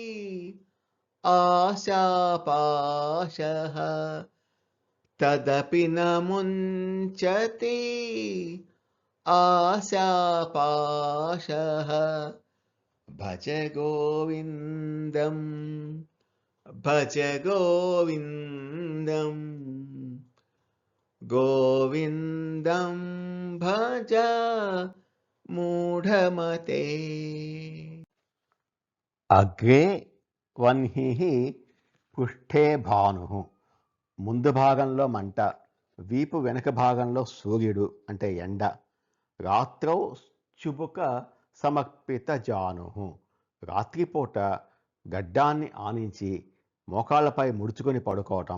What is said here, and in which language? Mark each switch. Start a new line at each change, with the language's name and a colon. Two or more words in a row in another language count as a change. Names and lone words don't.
Sanskrit: आशापाशः तदपि न मुञ्चति आशापाशः भज गोविन्दम् भज गोविन्दम् गोविन्दं भज మూఢమతే. अग्रे वह्निः पृष्ठे भानुः.
Telugu: ముందు భాగంలో మంట, వీపు వెనుక భాగంలో సూర్యుడు అంటే ఎండ.
Sanskrit: रात्रौ चुबुक समर्पित जानुः.
Telugu: రాత్రిపూట గడ్డాన్ని ఆనించి మోకాళ్ళపై ముడుచుకొని పడుకోవటం.